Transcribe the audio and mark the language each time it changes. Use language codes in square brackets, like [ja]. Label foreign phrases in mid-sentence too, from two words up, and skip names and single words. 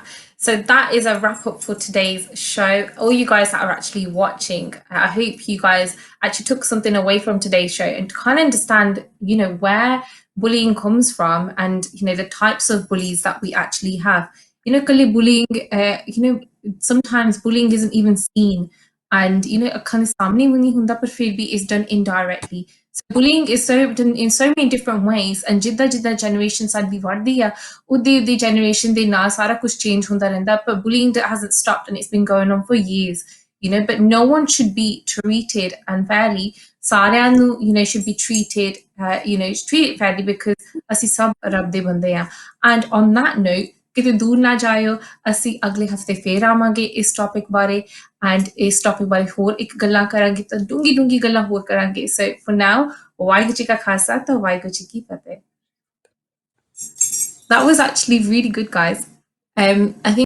[en] So that is a wrap up for today's show. All you guys that are actually watching, I hope you guys actually took something away from today's show and kind of understand, you know, where bullying comes from and, you know, the types of bullies that we actually have. You know, kali bullying, you know, sometimes bullying isn't even seen. And, you know, kind of [pa] ਸਾਹਮਣੇ ਵਾਣੀ ਹੁੰਦਾ ਪਰ ਫਿਰ ਵੀ [en] is done indirectly. So bullying is so done in so many different ways. And [pa] jidda generation saadi vaddi hai, [en] the generation [pa] ਤੇ ਨਾ ਸਾਰਾ ਕੁਝ change ਹੁੰਦਾ ਰਹਿੰਦਾ, [en] but bullying hasn't stopped and it's been going on for years, you know. But no one should be treated unfairly. [pa] Saਰਿਆਂ ਨੂੰ, [en] you know, should be treated, you know, treated fairly because [pa] ਅਸੀਂ ਸਭ ਰੱਬ ਦੇ ਬੰਦੇ ਆ. [en] And on that note, [pa] ਕਿਤੇ ਦੂਰ ਨਾ ਜਾਇਓ, ਅਸੀਂ ਅਗਲੇ ਹਫਤੇ ਫੇਰ ਆਵਾਂਗੇ ਇਸ ਟੌਪਿਕ ਬਾਰੇ and ਇਸ ਟੌਪਿਕ ਬਾਰੇ ਹੋਰ ਇੱਕ ਗੱਲਾਂ ਕਰਾਂਗੇ ਤਾਂ ਡੂੰਗੀ ਗੱਲਾਂ ਹੋਰ ਕਰਾਂਗੇ. [en] So for now, [pa] ਵਾਹਿਗੁਰੂ ਜੀ ਕਾ ਖਾਲਸਾ ਤੇ ਵਾਹਿਗੁਰੂ ਜੀ ਕੀ ਫਤਿਹ. [en] That was actually really good, guys. I think